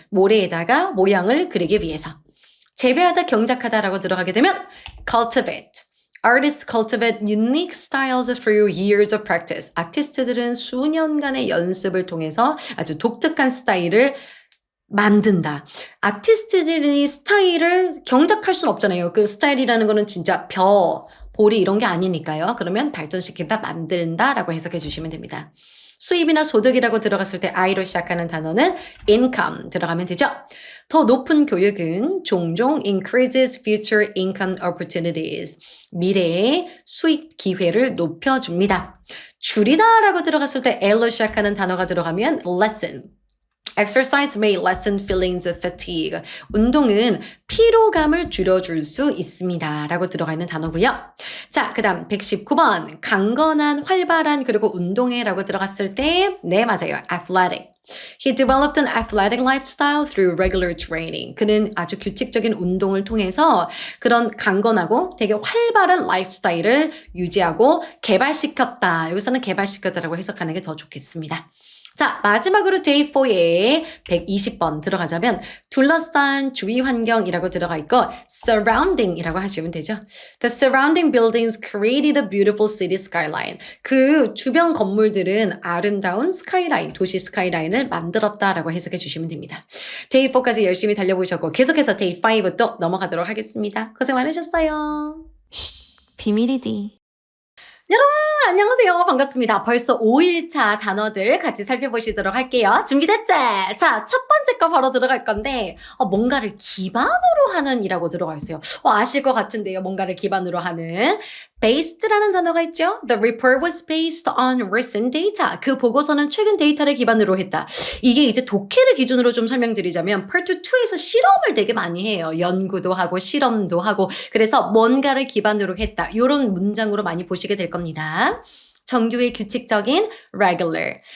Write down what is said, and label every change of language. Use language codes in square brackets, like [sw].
[ko] 모래에다가 모양을 그리기 위해서. 재배하다, 경작하다라고 들어가게 되면 cultivate. [en] Artists cultivate unique styles through years of practice. [ko] 아티스트들은 수년간의 연습을 통해서 아주 독특한 스타일을 만든다. 아티스트들이 스타일을 경작할 수는 없잖아요. 그 스타일이라는 거는 진짜 보리 이런 게 아니니까요. 그러면 발전시킨다, 만든다라고 해석해 주시면 됩니다. 수입이나 소득이라고 들어갔을 때 I로 시작하는 단어는 income 들어가면 되죠. 더 높은 교육은 종종 [en] increases future income opportunities. [ko] 미래의 수익 기회를 높여줍니다. 줄이다라고 들어갔을 때 L로 시작하는 단어가 들어가면 lessen. [en] Exercise may lessen feelings of fatigue. [ko] 운동은 피로감을 줄여줄 수 있습니다. 라고 들어가 있는 단어고요. 자, 그 다음 119번. 강건한, 활발한, 그리고 운동회 라고 들어갔을 때 네, 맞아요. [en] athletic. He developed an athletic lifestyle through regular training. [ko] 그는 아주 규칙적인 운동을 통해서 그런 강건하고 되게 활발한 라이프스타일을 유지하고 개발시켰다. 여기서는 개발시켰다라고 해석하는 게 더 좋겠습니다. 자, 마지막으로 day 4에 120번 들어가자면 둘러싼 주위 환경이라고 들어가 있고 surrounding이라고 하시면 되죠. [en] The surrounding buildings created a beautiful city skyline. [ko] 그 주변 건물들은 아름다운 스카이라인, 도시 스카이라인을 만들었다라고 해석해 주시면 됩니다. day 4까지 열심히 달려보셨고 계속해서 day 5 또 넘어가도록 하겠습니다. 고생 많으셨어요. 비밀이디. 여러분 안녕하세요. 반갑습니다. 벌써 5일차 단어들 같이 살펴보시도록 할게요. 준비됐지? 자, 첫 번째 거 바로 들어갈 건데 뭔가를 기반으로 하는 이라고 들어가 있어요. 아실 것 같은데요. 뭔가를 기반으로 하는 based라는 단어가 있죠. [en] The report was based on recent data. [ko] 그 보고서는 최근 데이터를 기반으로 했다. 이게 이제 독해를 기준으로 좀 설명드리자면 Part 2에서 실험을 되게 많이 해요. 연구도 하고 실험도 하고 그래서 뭔가를 기반으로 했다. 이런 문장으로 많이 보시게 될 겁니다. 정규의 규칙적인 regular.